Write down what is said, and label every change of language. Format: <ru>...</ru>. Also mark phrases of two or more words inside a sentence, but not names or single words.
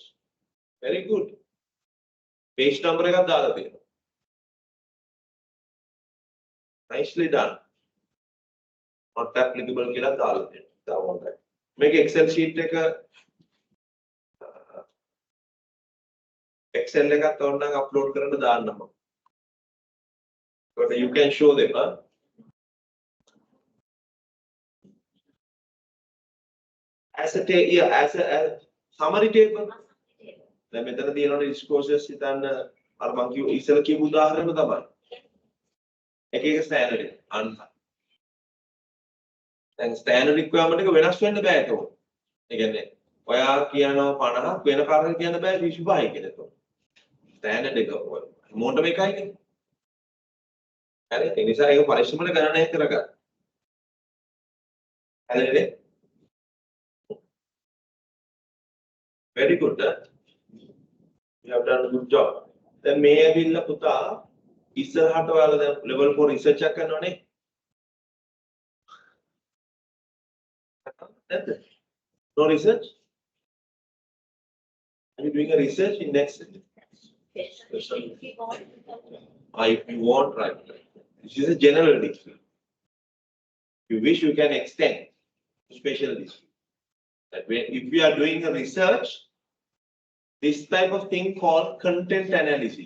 <en>Very good. Page number</en> <si>එකක් දාලා තියෙනවා.</si> <en>Nicely done. Not applicable</en> <si>කියලා දාලා තියෙනවා. මේක</si> <en>Excel sheet</en> <si>එක Excel එකත් ඕනනම් upload කරන්න දාන්නම.</si> <en>But you can show them, as a summary table.</en> <si>දැන් මෙතන තියෙනවා disclosures හිතන්න අර මම කිව්ව ඉස්සෙල්ලා කියපු උදාහරණයම තමයි. එක එක standard එක අන්න. දැන්</si> <en>standard requirement</en> <si>එක වෙනස් වෙන්න බෑ ඒක. ඒ කියන්නේ ඔයා කියනවා 50ක් වෙන කාරණා කියන්න බෑ 25යි කියලා ඒක. standard එක මොඩම එකයිනේ. හරි ඒ නිසා ඒක පරිස්සමෙන් ගණනය කරගන්න. හරිද?</si> <en>Very good. You have done a good job. Then may</en> <si>ඇවිල්ලා පුතා ඉස්සරහට ඔයාලා දැන්</si> <en>level 4 research</en> <si>එකක් කරනවනේ. නැද්ද?</si> <en>No research? Are you doing a research in next? If we want, If you want, right. This is a general degree. If you wish, you can extend to special degree. That way, if we are doing a research, this type of thing called content analysis.</en>